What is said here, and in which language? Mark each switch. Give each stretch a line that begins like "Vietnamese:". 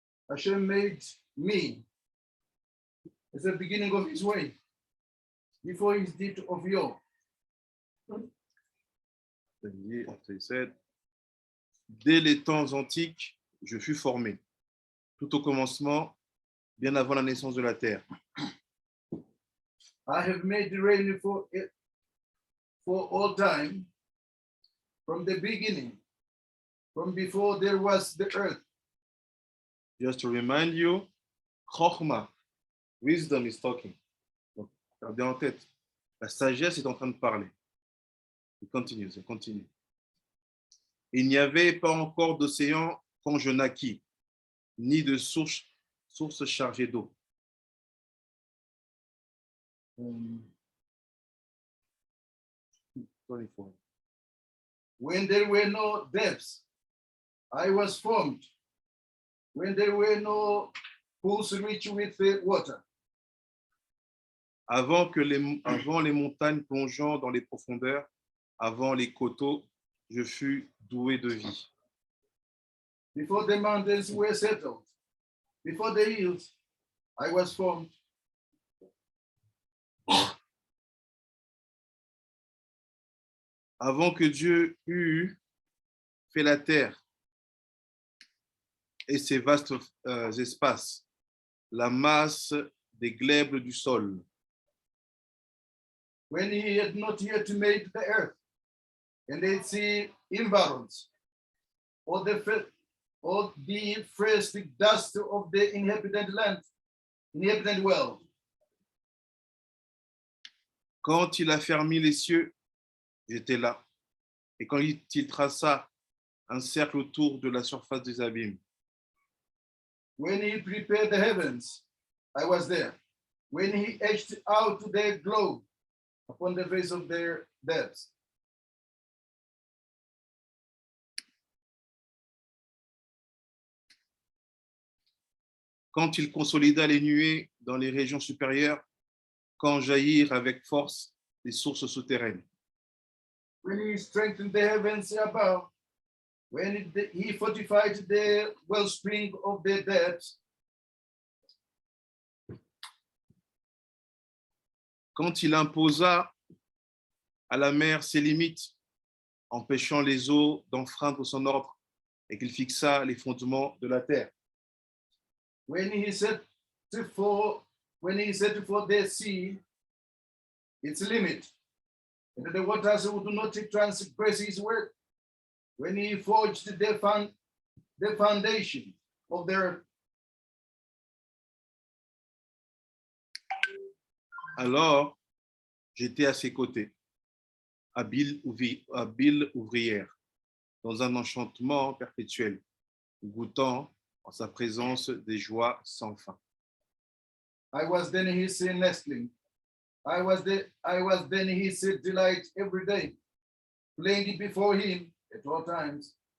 English: Hashem made me at the beginning of his way, before his deed of yore. He said,
French: dès les temps antiques, je fus formé, tout au commencement, bien avant la naissance de la terre.
English: I have made the rain for all time, from the beginning, from before there was the earth. Just to remind you, Chokhmah, wisdom is talking.
French: Donc, gardez en tête, la sagesse est en train de parler. Il continue. Il n'y avait pas encore d'océan quand je naquis, ni de source chargée d'eau.
English: When there were no depths, I was formed. When there were no pools rich with water.
French: Avant les montagnes plongeant dans les profondeurs, avant les coteaux, je fus doué de vie.
English: Before the mountains were settled, before the hills, I was formed.
French: Avant que Dieu eût fait la terre et ses vastes espaces, la masse des glèbes du sol.
English: When he had not yet made the earth and its environs, or the first dust of the inhabited world.
French: Quand il a fermé les cieux, j'étais là. Et quand il traça un cercle autour de la surface des abîmes.
English: When he prepared the heavens, I was there. When he etched out the globe upon the face of their depths.
French: Quand il consolida les nuées dans les régions supérieures, quand jaillirent avec force les sources souterraines.
English: When he strengthened the heavens above, when he fortified the wellspring of the depths.
French: Quand il imposa à la mer ses limites, empêchant les eaux d'enfreindre son ordre, et qu'il fixa les fondements de la terre.
English: When he set for the sea its limit, and the waters would not transgress his word. When he forged the foundation of the earth.
French: Alors, j'étais à ses côtés, habile ouvrière, dans un enchantement perpétuel, goûtant en sa présence des joies sans fin.
English: I was then his nestling, I was then his delight every day, playing it before him at all times.